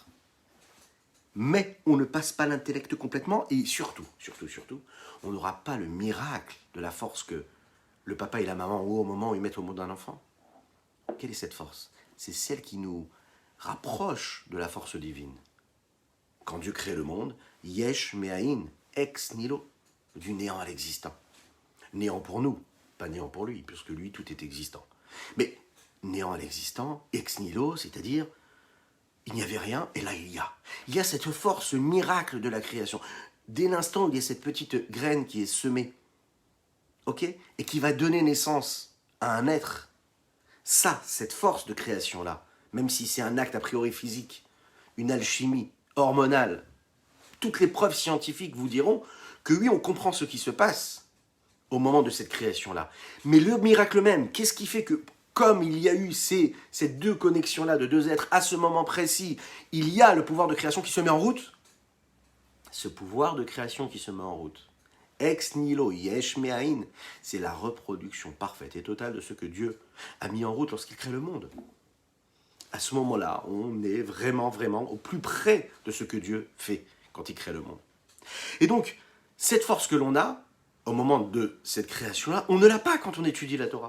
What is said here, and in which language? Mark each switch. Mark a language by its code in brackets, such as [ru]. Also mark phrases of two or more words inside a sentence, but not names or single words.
[fr] Mais on ne passe pas l'intellect complètement, et surtout, on n'aura pas le miracle de la force que le papa et la maman ont au moment où ils mettent au monde un enfant. Quelle est cette force? C'est celle qui nous rapproche de la force divine. Quand Dieu crée le monde, [he] יש מאין, [la] ex nihilo, [fr] du néant à l'existant. Néant pour nous, pas néant pour lui, puisque lui, tout est existant. Mais néant à l'existant, [la] ex nihilo, [fr] c'est-à-dire, il n'y avait rien, et là, il y a. Il y a cette force miracle de la création. Dès l'instant où il y a cette petite graine qui est semée, ok, et qui va donner naissance à un être, ça, cette force de création-là, même si c'est un acte a priori physique, une alchimie hormonale, toutes les preuves scientifiques vous diront que oui, on comprend ce qui se passe au moment de cette création-là. Mais le miracle même, qu'est-ce qui fait que, comme il y a eu ces deux connexions-là de deux êtres à ce moment précis, il y a le pouvoir de création qui se met en route? Ce pouvoir de création qui se met en route, [la] ex nihilo, [he] יש מאין, [fr] c'est la reproduction parfaite et totale de ce que Dieu a mis en route lorsqu'il crée le monde. À ce moment-là, on est vraiment, vraiment au plus près de ce que Dieu fait quand il crée le monde. Et donc, cette force que l'on a, au moment de cette création-là, on ne l'a pas quand on étudie la Torah.